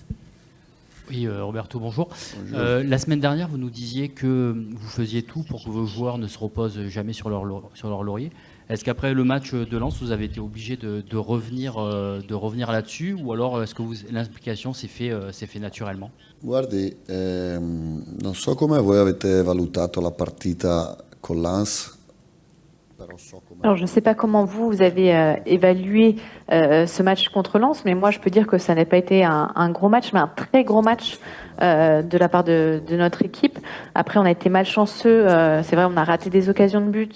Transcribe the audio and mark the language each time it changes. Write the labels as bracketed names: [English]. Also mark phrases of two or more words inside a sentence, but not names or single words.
[French] Oui, Roberto, bonjour. La semaine dernière, vous nous disiez que vous faisiez tout pour que vos joueurs ne se reposent jamais sur leur laurier. Est-ce qu'après le match de Lens, vous avez été obligé de revenir là-dessus, ou alors est-ce que l'implication s'est fait naturellement? [Italian] Guardi, non so come voi avete valutato la partita con Lens. [French] Alors, je ne sais pas comment vous avez évalué ce match contre Lens, mais moi, je peux dire que ça n'a pas été un gros match, mais un très gros match de la part de notre équipe. Après, on a été malchanceux. C'est vrai, on a raté des occasions de but.